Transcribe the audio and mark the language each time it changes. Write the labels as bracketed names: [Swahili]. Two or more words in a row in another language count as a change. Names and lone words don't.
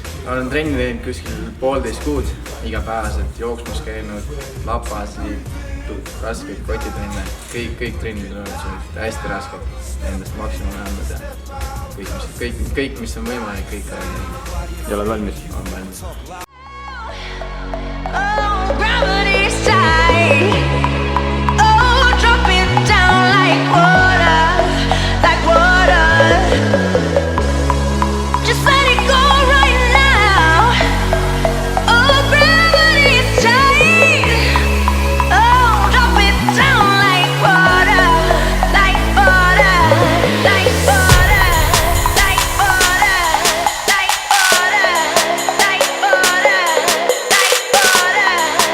[Estonian] Ma olen trenni teinud kuskil 1,5 kuud, igapäevaselt jooksmas käinud, lapasid, raskeid kotitrenne. Kõik trennid on hästi rasked, endast maksimum andnud ja kõik, mis on võimalik, kõik on. Ja oled valmis? On valmis. [English] Oh, gravity's tight. Oh, drop it down like water, like water. Just let it go right now. Oh, gravity's tight. Oh, drop it down like water, like water, like water, like water, like water, like water, like water.